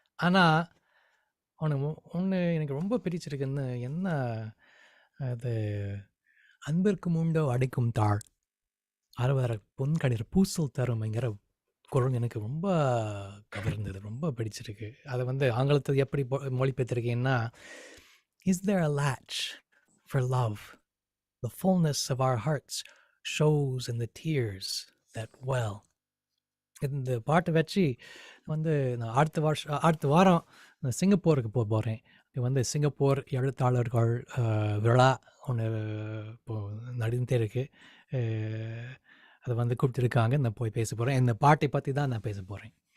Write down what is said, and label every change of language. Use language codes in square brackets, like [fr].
[ta] ஆனால் ஒன்று எனக்கு ரொம்ப பிடிச்சிருக்குன்னு, என்ன அது, அன்பிற்கு முண்டோ அடிக்கும் தாழ், அறுவர பொன்கடிர் பூசல் தருமைங்கிற குரல் எனக்கு ரொம்ப கவர்ந்தது, ரொம்ப பிடிச்சிருக்கு. அதை வந்து ஆங்கிலத்தில் எப்படி மொழிபெயர்த்திருக்கீங்கன்னா, [en] Is there a latch for love, the fullness of our hearts shows in the tears that well. [ta] இந்த பாட்டை வச்சு வந்து நான் அடுத்த வாரம் சிங்கப்பூருக்கு போகிறேன். இது வந்து சிங்கப்பூர் எழுத்தாளர்கள் விழா ஒன்று இப்போது நடந்துகிட்டே இருக்குது. அதை வந்து கூப்பிட்டுருக்காங்க, நான் போய் பேச போகிறேன். இந்த பாட்டை பற்றி தான் நான் பேச போகிறேன்.